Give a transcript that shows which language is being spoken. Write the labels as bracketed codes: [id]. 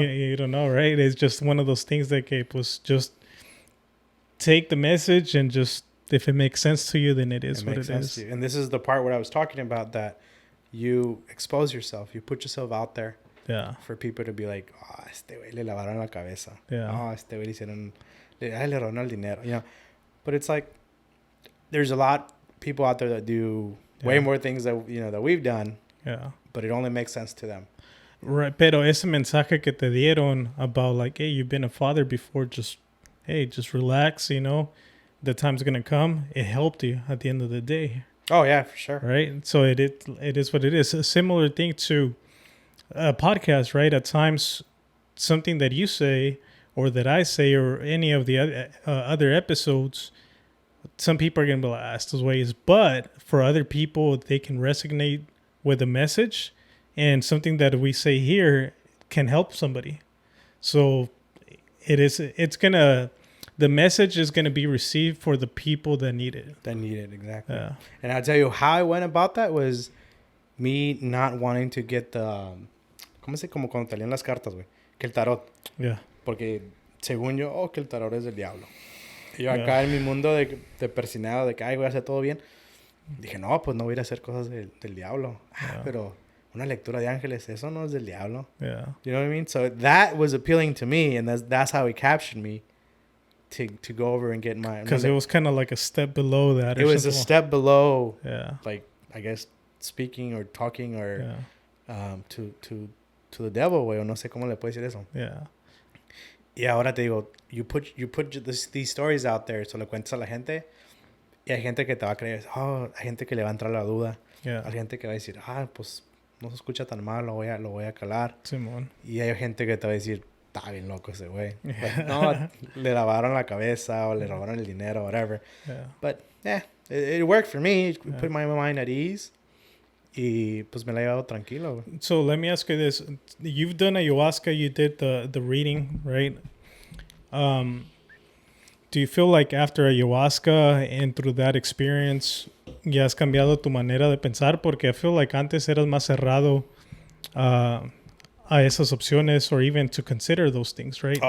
[en] You don't know, right? It's just one of those things that was just take the message and just, if it makes sense to you, then it is what it is. And this is the part where I was talking about, that you expose yourself, you put yourself out there. Yeah. For people to be like, oh, [es] este güey le lavaron la cabeza. Yeah. Oh, este güey le hicieron, le robaron el dinero. [en] You know, but it's like, there's a lot of people out there that do way more things that we've done. Yeah. But it only makes sense to them. Right. [es] Pero ese mensaje que te dieron [en] about like, hey, you've been a father before, just relax, the time's going to come. It helped you at the end of the day. Oh, yeah, for sure. Right. So it is what it is. A similar thing to a podcast, right? At times, something that you say or that I say or any of the other episodes, some people are going to be like, estos ways. But for other people, they can resonate with the message, and something that we say here can help somebody. So the message is going to be received for the people that need it. Exactly. Yeah. And I'll tell you how I went about that was me not wanting to get the... [es] Como cuando te leen las cartas, güey. Que el tarot. [en] Yeah. [es] Porque según yo, que el tarot es del diablo. Y yo acá en mi mundo de persinado, de que, ay, voy a hacer todo bien. Dije, no, pues no voy a ir a hacer cosas del diablo. [en] Yeah. [es] Pero una lectura de ángeles, eso no es del diablo. [en] Yeah. You know what I mean? So that was appealing to me, and that's how it captured me to go over and get my... Because it was kind of like a step below that. It was a step below, like, I guess, speaking or talking or to the devil, güey, [es] o no sé cómo le puedo decir eso. [en] Yeah. [es] Y ahora te digo, [en] you put these stories out there, [es] so le cuentas a la gente, y hay gente que te va a creer, hay gente que le va a entrar la duda, hay gente que va a decir, pues no se escucha tan mal, lo voy a calar. Simón. Y hay gente que te va a decir, está bien loco ese güey. No, le lavaron la cabeza o le robaron el dinero, whatever. [en] Yeah. But it worked for me. It put my mind at ease. [es] Y pues me la he llevado tranquilo. [en] So let me ask you this. You've done ayahuasca. You did the reading, right? Do you feel like after ayahuasca and through that experience, [es] ya has cambiado tu manera de pensar? [en] Porque I feel like [es] antes eras más cerrado a esas opciones [en] or even to consider those things, right?